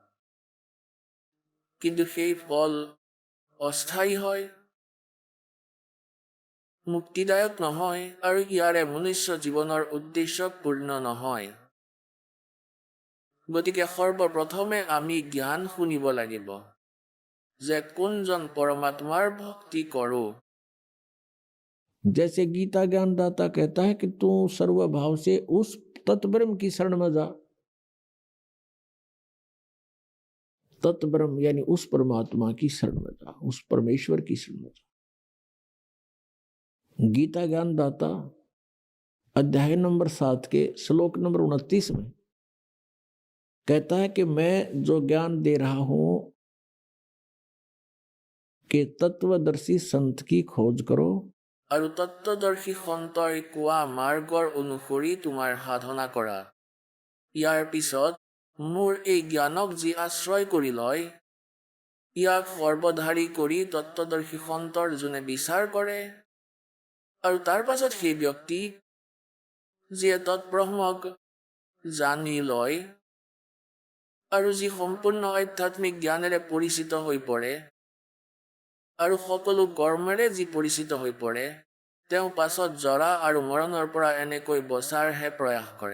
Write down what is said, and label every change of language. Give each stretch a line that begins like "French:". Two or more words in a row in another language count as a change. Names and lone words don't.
Assamese: কিন্তু সেই ফল অস্থায়ী হয়, মুক্তিদায়ক নহয়, আৰু ইয়াৰে মনুষ্য জীৱনৰ উদ্দেশ্য পূৰ্ণ নহয়। গতিকে সৰ্বপ্ৰথমে আমি জ্ঞান শুনিব লাগিব যে কোনজন পৰমাত্মাৰ ভক্তি কৰোঁ।
Hindi: जैसे गीता ज्ञानदाता कहता है कि तू सर्वभाव से उस तत्ब्रह्म की शरण में जा। तत्ब्रह्म यानी उस परमात्मा की शरण में जा, उस परमेश्वर की शरण में जा। गीता ज्ञानदाता अध्याय नंबर 7 के श्लोक नंबर 29 में कहता है कि मैं जो ज्ञान दे रहा हूं कि तत्वदर्शी संत की खोज करो,
Assamese: আৰু তত্ত্বদৰ্শী সন্তই কোৱা মাৰ্গৰ অনুসৰি তোমাৰ সাধনা কৰা। ইয়াৰ পিছত মোৰ এই জ্ঞানক যি আশ্ৰয় কৰি লয়, ইয়াক সৰ্বধাৰী কৰি তত্ত্বদৰ্শী সন্তৰ যোনে বিচাৰ কৰে, আৰু তাৰ পাছত সেই ব্যক্তি যিয়ে তৎব্ৰহ্মক জানি লয় আৰু যি সম্পূৰ্ণ আধ্যাত্মিক জ্ঞানেৰে পৰিচিত হৈ পৰে, আৰু সকলো কৰ্মেৰে যি পৰিচিত হৈ পৰে, তেওঁ পাছত জৰা আৰু মৰণৰ পৰা এনেকৈ বচাৰহে প্ৰয়াস কৰে।